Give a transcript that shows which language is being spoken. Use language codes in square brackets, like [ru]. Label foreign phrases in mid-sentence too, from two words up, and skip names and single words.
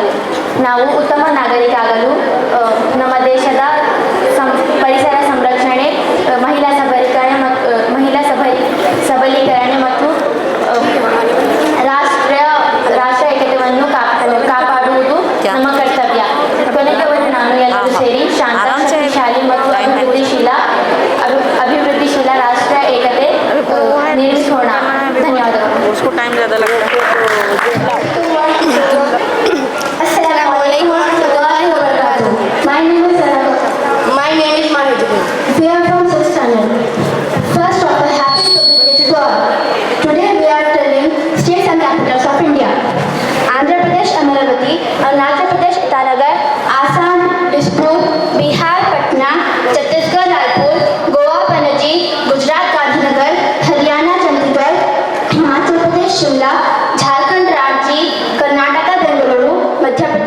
[kn] ನಾವು ಉತ್ತಮ ನಾಗರಿಕ ಆಗಲು ನಮ್ಮ ದೇಶದ ಪರಿಸರ ಸಂರಕ್ಷಣೆ, ಮಹಿಳಾ ಸಬಲೀಕರಣ ಮತ್ತು ರಾಷ್ಟ್ರ ಏಕತೆಯನ್ನು ಕಾಪಾಡುವುದು ನಮ್ಮ ಕರ್ತವ್ಯ. ಕೊನೆಗೆ ನಾನು ಎಲ್ಲರೂ ಸೇರಿ ಶಾಂತ, ಶಕ್ತಿಶಾಲಿ ಮತ್ತು ಅಭಿವೃದ್ಧಿಶೀಲ ರಾಷ್ಟ್ರ ಏಕತೆ ನಿರ್ಮಿಸೋಣ. ಧನ್ಯವಾದಗಳು. [ar] السلام عليكم ورحمة الله وبركاته. [en] My name is Sarah. My name is Mahid. We are from 6th standard. First of all, happy Republic to all. Today we are telling states and capitals of India. Andhra Pradesh Amaravati, Arunachal Pradesh Itanagar, Assam Dispur, Bihar Patna, Chhattisgarh Raipur, Goa Panaji, Gujarat Gandhinagar, Haryana Chandigarh, Himachal Pradesh Shimla, Jharkhand Ranchi, Karnataka Bengaluru, Madhya